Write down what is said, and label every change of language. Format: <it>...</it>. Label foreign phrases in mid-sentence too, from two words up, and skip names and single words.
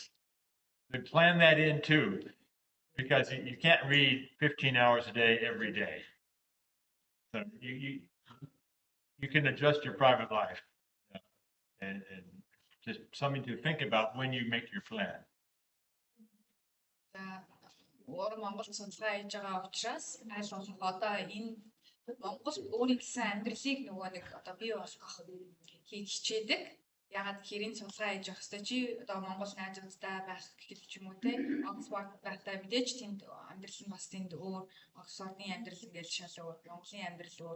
<en>But plan that in too, because you can't read 15 hours a day every day. So you can adjust your private life, and just something to think about when you make your plan.</en> <mn>Монгол судалгаа хийж байгаа учраас аль болох одоо энэ Монгол өөрийн гэсэн амьдралыг нөгөө нэг одоо бий болгох хийх хичээдэг. Ягаад гэхээр энэ судалгаа хийж явах хэрэгтэй чи одоо Монгол найзуудтай байх гэхэл ч юм уу те Оксфорд байхдаа мэдээж тэнд амьдрал нь бас тэнд өөр Оксфордын амьдрал ингээл шал өөр Монголын амьдрал өөр.</mn>